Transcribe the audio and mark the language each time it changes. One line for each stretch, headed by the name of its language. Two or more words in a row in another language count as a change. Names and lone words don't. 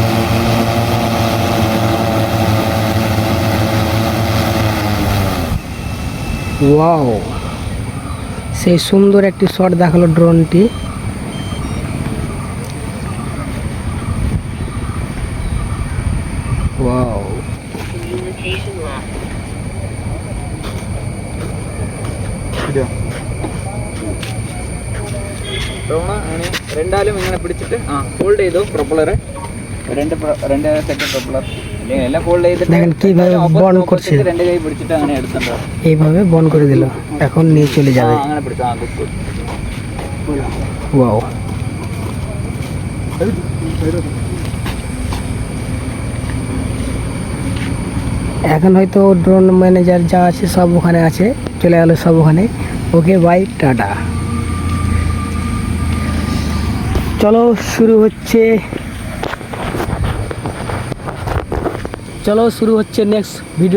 Bangla: ওয়াও, সেই সুন্দর একটি শট দেখালো ড্রোনটি। ওয়াও,
Malayalam: ഡ്രോൺ അങ്ങനെ രണ്ടാലും ഇങ്ങനെ പിടിച്ചിട്ട് ഫോൾഡ് ചെയ്തു പ്രൊപ്പലറ് രണ്ട് സെറ്റ് പ്രൊപ്പലർ അല്ലെങ്കിൽ എല്ലാം ഫോൾഡ്
Bangla: দেখেন কিভাবে বন করছে,
Malayalam: ചെയ്തിട്ട് രണ്ട് കൈ പിടിച്ചിട്ട് അങ്ങനെ എടുത്തിട്ടുണ്ടോ
Bangla: এইভাবে বন করে দিল, এখন নিয়ে চলে যাবে।
Malayalam: അങ്ങനെ പിടിച്ചു
English: good good
Bangla: ওয়াও, এখন হয়তো
English: drone manager
Bangla: যা আছে সব ওখানে আছে, চলে গেল সব ওখানে।
English: okay bye,
Bangla: টাটা। চলো শুরু হচ্ছে নেক্সট ভিডিওতে।